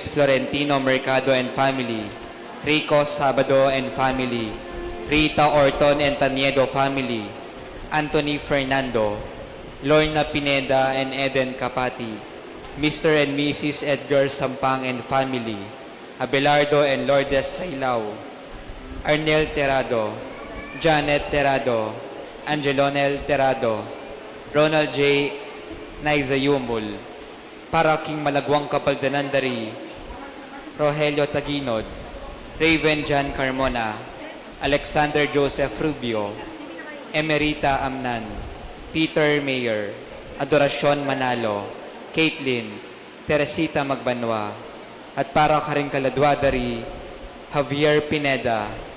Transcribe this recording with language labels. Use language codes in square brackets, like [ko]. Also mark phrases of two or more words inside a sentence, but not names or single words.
[en] Florentino Mercado and family, Rico Sabado and family, Rita Orton and Taniedo family, Anthony Fernando, Lorna Pineda and Eden Capati, Mr. and Mrs. Edgar Sampang and family, Abelardo and Lourdes Sailao, Arnel Terado, Janet Terado, Angelonel Terado, Ronald J. [pam] Naizayumul, para king Malagwang Kapaldanan dari, Rogelio Taginod, Raven Jan Carmona, Alexander Joseph Rubio, Emerita Amnan, Peter Mayer, Adoracion Manalo, Caitlin, Teresita Magbanwa, at para karing kaladwa dari, Javier Pineda,